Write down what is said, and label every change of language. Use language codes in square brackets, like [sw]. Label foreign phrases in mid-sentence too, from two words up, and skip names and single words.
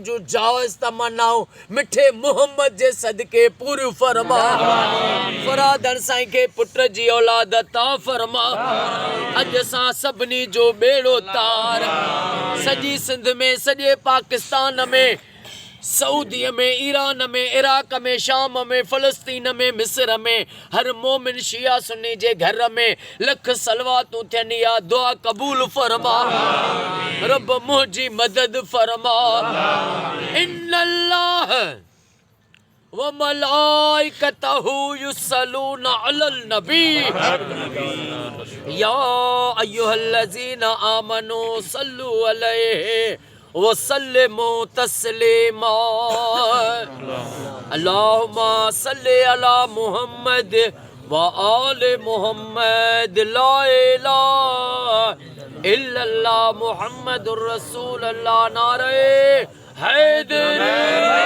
[sd] जूं जाइज़ तमन्नाऊं मिठे मुहम्मद जे सदके पूरियूं फरमा फरादन साईं खे पुट जी औलाद अता फरमा अॼु असां सभिनी जो बेड़ो तार सॼी सिंध में सॼे पाकिस्तान में सऊदीअ में ईरान में इराक में शाम में फ़लस्तीन में मिस्र में हर मोमिन शिया सुन्नी जे घर में लख सलवातूं थियनि या दुआ क़बूल फरमा रब मुंहिंजी मदद फरमा [ar] إن الله وملائكته يصلون على النبي يا أيها الذين آمنوا صلوا عليه وسلموا تسليما اللهم صل على محمد وآل محمد لا إله إلا الله محمد رسول الله नारे हैदरी